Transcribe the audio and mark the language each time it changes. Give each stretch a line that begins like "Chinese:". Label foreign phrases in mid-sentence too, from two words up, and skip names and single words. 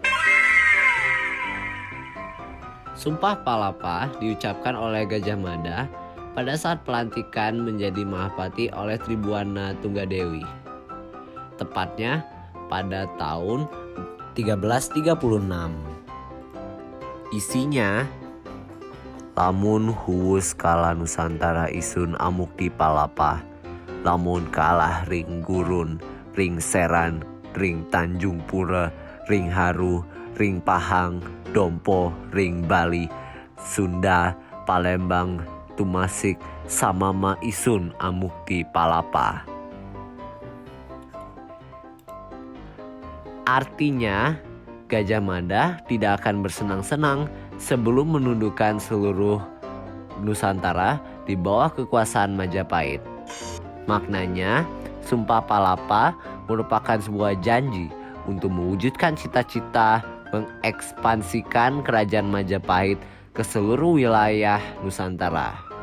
Indonesian: Sumpah Palapa diucapkan oleh Gajah Mada pada saat pelantikan menjadi Mahapati oleh Tribuana Tunggadewi. Tepatnya pada tahun 1336.
Kawi: Isinya, lamun huwus kala Nusantara isun amukti palapa, lamun kalah ring gurun, ring seran, ring Tanjung Pura, ring Haru, ring Pahang, Dompo, ring Bali, Sunda, Palembang, Tumasik, samama isun amukti palapa.
Indonesian: Artinya, Gajah Mada tidak akan bersenang-senang sebelum menundukkan seluruh Nusantara di bawah kekuasaan Majapahit. Maknanya, Sumpah Palapa merupakan sebuah janji untuk mewujudkan cita-cita mengekspansikan kerajaan Majapahit ke seluruh wilayah Nusantara.